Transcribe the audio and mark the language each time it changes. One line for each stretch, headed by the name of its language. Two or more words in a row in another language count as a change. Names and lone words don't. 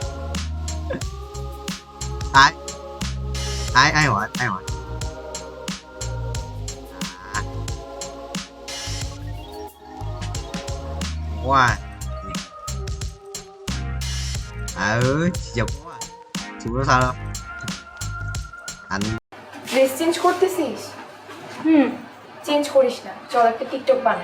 Vietnamese: Ai hỏi? Wow. Chụp quá. Chụp nó sao đâu?
English: dress change
Bangla: করতেছিস? চেঞ্জ করিস না, চল একটা টিকটক বানাই।